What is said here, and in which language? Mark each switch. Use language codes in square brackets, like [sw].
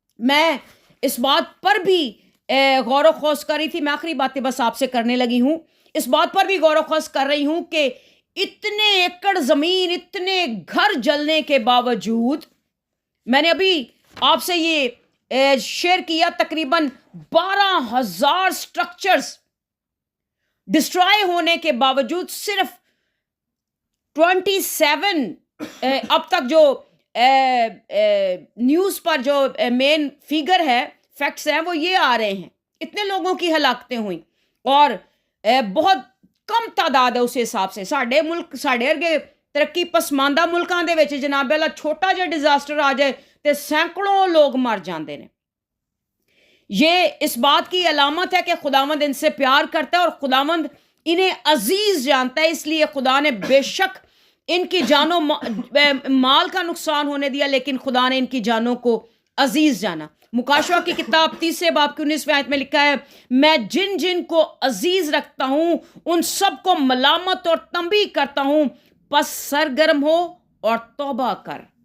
[ur] میں اس بات پر بھی غور و خوض کر رہی تھی، میں آخری باتیں بس آپ سے کرنے لگی ہوں، اس بات پر بھی غور و خوض کر رہی ہوں کہ اتنے ایکڑ زمین، اتنے گھر جلنے کے باوجود، میں نے ابھی آپ سے یہ شیئر کیا، تقریباً 12,000 سٹرکچرز ڈسٹرائے ہونے کے باوجود صرف 27 اب تک جو نیوز پر جو مین فیگر ہے، فیکٹس ہیں، وہ یہ آ رہے ہیں، اتنے لوگوں کی ہلاکتیں ہوئیں اور بہت کم تعداد ہے اس حساب سے. [pa] ساڈے ملک، ساڈے ارگے ترقی پسماندہ ملکاں دے وچ جناب اللہ چھوٹا جہا ڈیزاسٹر آ جائے تے سینکڑوں لوگ مر جاندے نے. [ur] یہ اس بات کی علامت ہے کہ خداوند ان سے پیار کرتا ہے اور خداوند انہیں عزیز جانتا ہے، اس لیے خدا نے بے شک ان کی جانوں مال کا نقصان ہونے دیا، لیکن خدا نے ان کی جانوں کو عزیز جانا. مکاشوہ کی کتاب 30 باب کی 19 آیت میں لکھا ہے، میں جن جن کو عزیز رکھتا ہوں ان سب کو ملامت اور تنبیہ کرتا ہوں، پس سرگرم ہو اور توبہ کر.